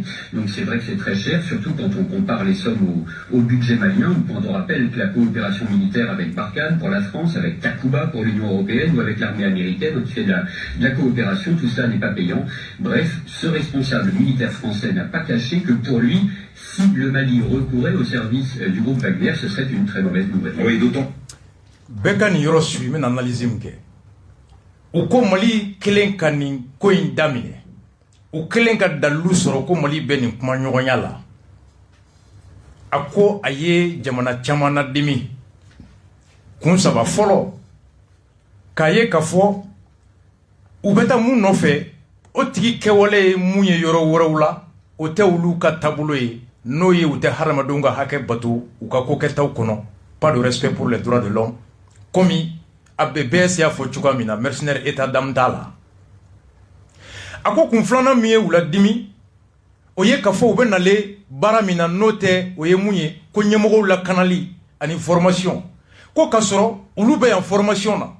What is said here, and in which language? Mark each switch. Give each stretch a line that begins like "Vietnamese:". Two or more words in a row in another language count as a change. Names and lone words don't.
French: Donc c'est vrai que c'est très cher, surtout quand on compare les sommes au budget malien, ou quand on rappelle que la coopération militaire avec Barkhane pour la France, avec Takuba pour l'Union européenne, ou avec l'armée américaine qui fait de la coopération, tout cela n'est pas payant. Bref, ce responsable militaire français n'a pas caché que pour lui, si le Mali recourait au service du groupe Wagner, ce serait une très mauvaise nouvelle. Oui, d'autant. Bekani yoro sui men analyse mke.
Bambara: U ko Mali kelen ka nin ko in damine. U kelen ka dalu soro ko Mali be nin kuma ɲɔgɔnya la. A ko a ye jamana caman na dimi. Kun saba fɔlɔ k'a ye k'a fɔ u bɛ taa mun nɔfɛ o tigi kɛwale ye mun ye yɔrɔ wɛrɛw la o tɛ olu ka taabolo ye n'o ye u tɛ hadamadenw ka hakɛ bato u ka ko kɛtaw kɔnɔ.
French: Pas de respect pour les droits de l'homme.
Bambara: Comme ABBS y'a fɔ cogoya min na mercenaire
French: état d'âme
Bambara: t'a la. A ko kun filanan min ye u la dimi o ye k'a fɔ u bɛ nale baara min na n'o tɛ o ye mun ye ko ɲɛmɔgɔw lakanali ani formation ko k'a sɔrɔ olu bɛ yan formation na.